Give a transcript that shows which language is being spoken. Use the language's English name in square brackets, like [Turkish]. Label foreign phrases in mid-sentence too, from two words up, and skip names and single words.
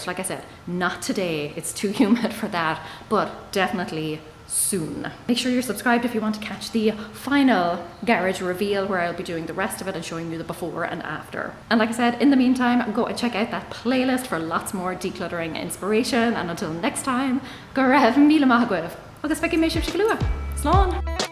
[English] Like I said, not today, it's too humid for that, but definitely soon. Make sure you're subscribed if you want to catch the final garage reveal, where I'll be doing the rest of it and showing you the before and after. And like I said, in the meantime, go and check out that playlist for lots more decluttering inspiration. And until next time, [Irish] go raibh míle maith agaibh. Agus feiceann mé sibh go luath. Slán.